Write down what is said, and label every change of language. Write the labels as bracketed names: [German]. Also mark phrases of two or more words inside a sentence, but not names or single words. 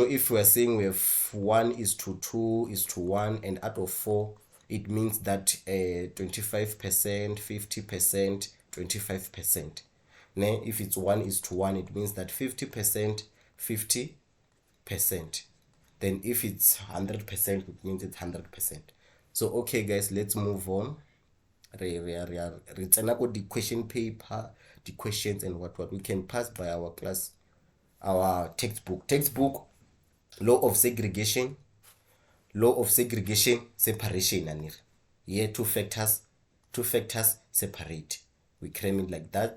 [English] If we are saying we have 1:2:1, and out of 4, it means that 25%, 50%, 25%. If it's 1:1, it means that 50%, 50%. Then if it's 100%, it means it's 100%. So okay guys, let's move on. [Southern Sotho] Re tsena ko [English] the question paper, the questions and what we can pass by our class, our textbook. Law of segregation, separation anir. Here two factors separate. We claim it like that.